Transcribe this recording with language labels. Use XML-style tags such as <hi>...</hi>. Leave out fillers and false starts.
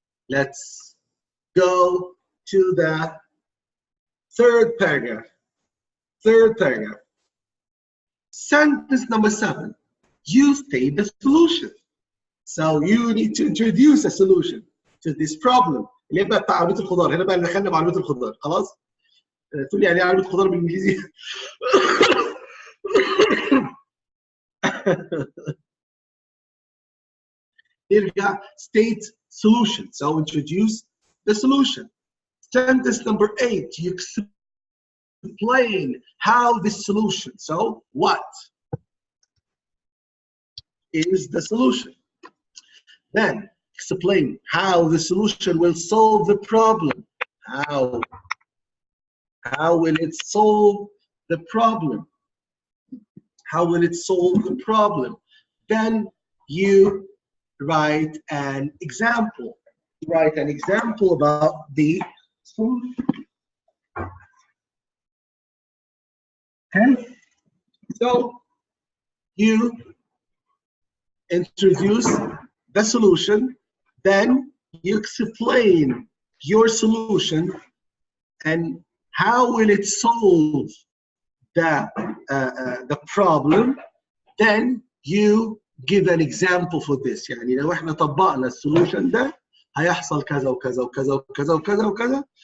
<en>Let's go to the third paragraph. Sentence number 7. You state the solution. So you need to introduce a solution to this problem.</en> <ar>اللي بقى بتاع عربية الخضار. هنا بقى اللي دخلنا بعربية الخضار. خلاص؟ تقول لي يعني ايه عربية خضار بالانجليزي؟ نرجع</ar> <en>state solution. So introduce the solution. Sentence number 8. You explain how the solution. So what is the solution? Then explain how the solution will solve the problem. How will it solve the problem? How will it solve the problem? Then you write an example. Write an example about the solution. Okay? So you introduce the solution, then you explain your solution and how will it solve the problem. Then you give an example for this.</en> <ar>يعني لو احنا طبقنا السولوشن ده هيحصل كذا وكذا وكذا وكذا وكذا وكذا.</ar>